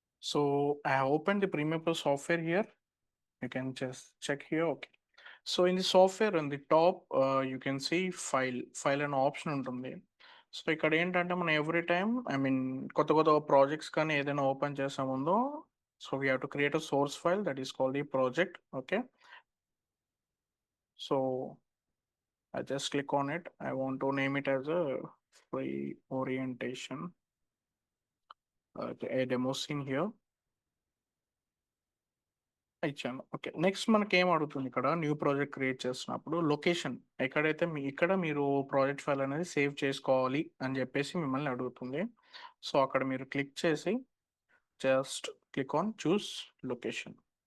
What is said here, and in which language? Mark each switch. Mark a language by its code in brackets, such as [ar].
[en] So I have opened the Premiere Pro software here. You can just check here. Okay. So in the software on the top, you can see file an option [te] ఉంటుంది. So ఇక్కడ ఏంటంటే మనం every time కొత్త కొత్త projects కానీ ఏదైనా open చేసే ముందు so [en] We have to create a source file that is called the project. Okay, so I just click on it. I want to name it as a free orientation, a demo scene here. [te] ఇచ్చాను. Okay, next మనకి ఏం అడుగుతుంది ఇక్కడ new project create చేస్తున్నప్పుడు location ఎక్కడైతే ఇక్కడ మీరు project file అనేది సేవ్ చేసుకోవాలి అని చెప్పేసి మిమ్మల్ని అడుగుతుంది. సో అక్కడ మీరు క్లిక్ చేసి [en] Just click on choose location.